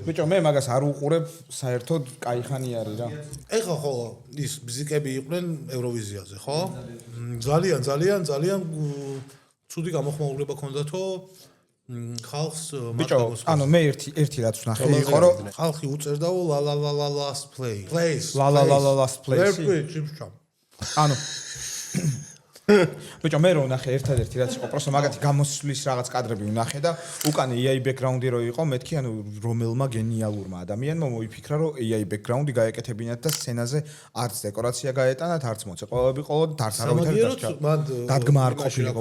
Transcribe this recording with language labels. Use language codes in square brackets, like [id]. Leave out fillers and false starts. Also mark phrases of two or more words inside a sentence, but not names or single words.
[ka] ბიჭო მე მაგას არ უყურებ საერთოდ კაი ხანი არის რა ეხა ხო ის ბზიკები იყვნენ ევროვიზიაზე ხო ძალიან ცუდი გამოხმაურება ქონდათო ხალხს ბიჭო ანუ მე ერთი რაც ვნახე იყო რომ ხალხი უწერდაო [en] la la la la last place la la la la last place [ka] ვერ ჭიმშა ანუ ბიჭო მე რო ვნახე ერთადერთი რაც იყო პროსტო მაგათი გამოსვლის რაღაც კადრები ვნახე და უკან [en] AI background- [ka] ი რო იყო მეთქი ანუ რომელმა გენიალურმა ადამიანმა მოიფიქრა რომ [en] AI background- [ka] ი გაეკეთებინათ და სცენაზე არც დეკორაცია გაეტანათ არც მოცეკვავები ყოლოდა არც არავითარი დადგმა არ ყოფილიყო